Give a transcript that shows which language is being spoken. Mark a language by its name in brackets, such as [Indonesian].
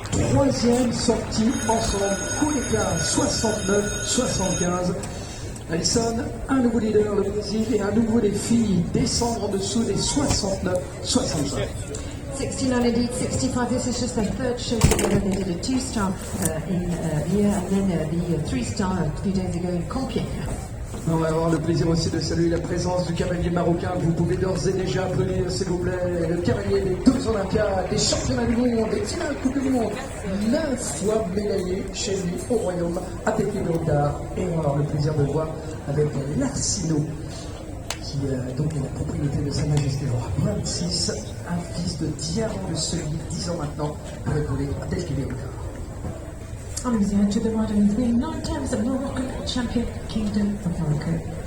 [French] Troisième sortie ensemble, coup d'écart 69-75. Alison, un nouveau leader, le Brésil, et un nouveau défi, descendre en dessous des 69-65. [English] 69 indeed, 65. This is just their third show together. They did a 2-star here and then the 3-star a few days ago in Compiègne. [French] On va avoir le plaisir aussi de saluer la présence du cavalier marocain. Vous pouvez d'ores et déjà applaudir, s'il vous plaît, le cavalier des 2 Olympiades, des championnats du monde, des finales Coupe du Monde, 9 fois médaillé chez lui au Royaume, à Pékin-Londard. Et on va avoir le plaisir de voir avec l'Arsino, qui donc est la propriété de Sa Majesté le Roi Brahim, un fils de Diarra de Sully, 10 ans maintenant, pour épauler à Pékin-Londard. [English] And he's here to the right, and he's been 9 times the Moroccan champion, Kingdom of Morocco.